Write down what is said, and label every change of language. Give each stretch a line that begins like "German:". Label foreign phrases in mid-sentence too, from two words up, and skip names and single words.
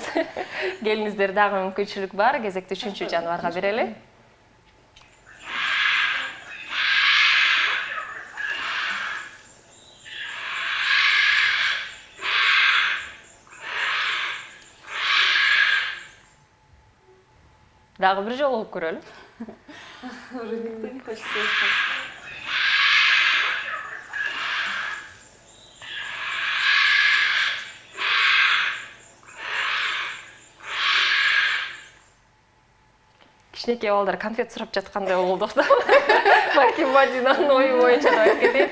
Kyrgyz: Келиңиздер, дагы мүмкүнчүлүк бар. Кезекти 3-чү жаныбарга берели. Дагы бир жолу окуп көрөлү.
Russian: Уже никто не хочет слышать.
Kyrgyz: Кичинекей балдар конфет сурап жаткандай болдук да. Балким Мадинанын ою боюнча да айтып кетейин.